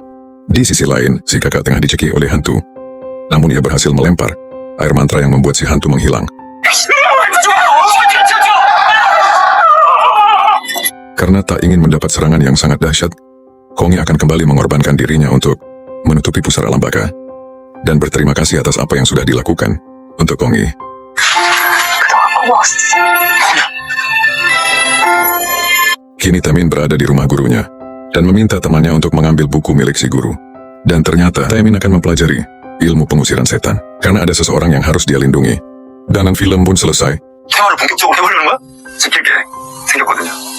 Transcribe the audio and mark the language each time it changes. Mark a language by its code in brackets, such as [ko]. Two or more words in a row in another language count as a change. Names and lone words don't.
[id] Di sisi lain, si kakak tengah dicekik oleh hantu. Namun ia berhasil melempar air mantra yang membuat si hantu menghilang. Karena tak ingin mendapat serangan yang sangat dahsyat, Kongi akan kembali mengorbankan dirinya untuk menutupi pusar alam baka dan berterima kasih atas apa yang sudah dilakukan untuk Kongi. [ko] 그동안 고마웠어. [id] Kini Taemin berada di rumah gurunya dan meminta temannya untuk mengambil buku milik si guru. Dan ternyata Taemin akan mempelajari ilmu pengusiran setan karena ada seseorang yang harus dia lindungi. Dan film pun selesai. [ko] 생활을 본격적으로 해보려는 거야? 지킬 게 생겼거든요.